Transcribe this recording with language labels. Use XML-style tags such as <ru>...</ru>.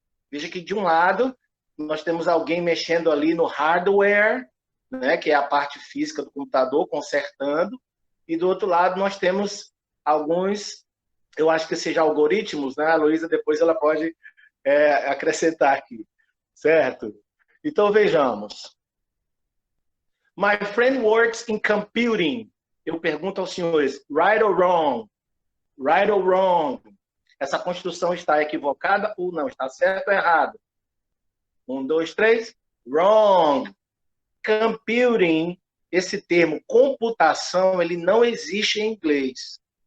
<pt>Veja que, de um lado, nós temos alguém mexendo ali no hardware, né, que é a parte física do computador, consertando, e do outro lado nós temos alguns, eu acho que seja algoritmos, né? A Luísa depois ela pode acrescentar aqui, certo? Então vejamos.</pt> <en>My friend works in computing.</en> <pt>Eu pergunto aos senhores,</pt> <en>right or wrong? Right or wrong?</en> <pt>Essa construção está equivocada ou não? Está certo ou errado? 1, 2, 3. Wrong. Computing, esse termo computação, ele não existe em inglês.</pt>